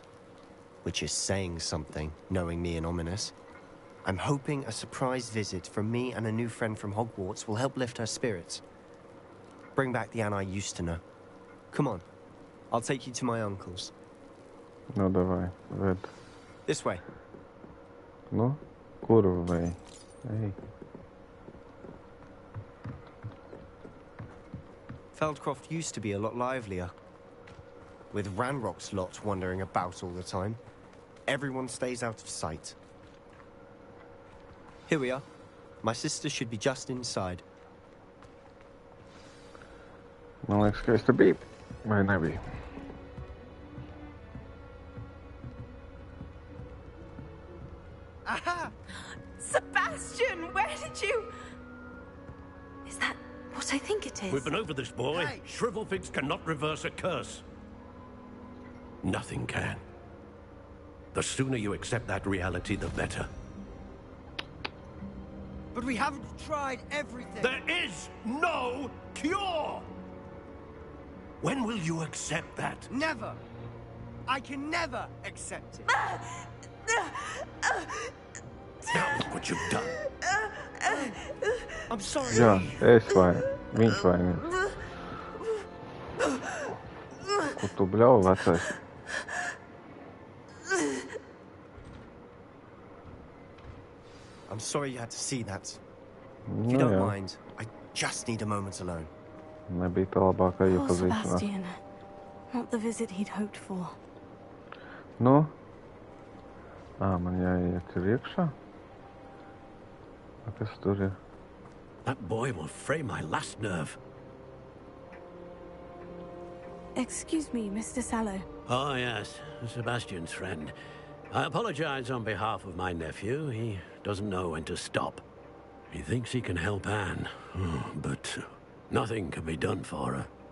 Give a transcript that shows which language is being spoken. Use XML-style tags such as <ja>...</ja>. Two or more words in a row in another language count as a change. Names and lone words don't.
<en>Which is saying something, knowing me and Ominous. I'm hoping a surprise visit from me and a new friend from Hogwarts will help lift her spirits. Bring back the Anne I used to know. Come on. I'll take you to my uncle's.</en> <lv>No dawaj, ved.</lv> <en>This way.</en> <lv>No, kurwa, ej.</lv> <en>Feldcroft used to be a lot livelier. With Ranrock's lot wandering about all the time, everyone stays out of sight. Here we are. My sister should be just inside.</en> <lv>Man liekas, ka es te biju, vai nebija?</lv> <en>Aha! Sebastian, where did you... Is that what I think it is? We've been over this, boy. Hey. Shrivelfigs cannot reverse a curse. Nothing can. The sooner you accept that reality, the better. But we haven't tried everything. There is no cure! When will you accept that? Never! I can never accept it. Now look what you've done. I'm sorry.</en> <lv>Jā, es vainu. Viņš vainīgs. Ko tu bļauj, vecais?</lv> <en>I'm sorry you had to see that. If</en> <lv>Nu</lv> <en>you don't</en> <lv>jā,</lv> <en>mind, I just need a moment alone.</en> <lv>nebija tā labākā</lv> <en>Poor</en> <lv>iepazīšanās.</lv> <en>Sebastian. Not the visit he'd hoped for.</en> <lv>Nu? Man jāiet ir iekšā? Kas tur ir?</lv> <en>That boy will fray my last nerve. Excuse me, Mr. Sallow. Oh, yes. Sebastian's friend. I apologize on behalf of my nephew. He doesn't know when to stop. He thinks he can help Anne, but nothing can be done for her.</en>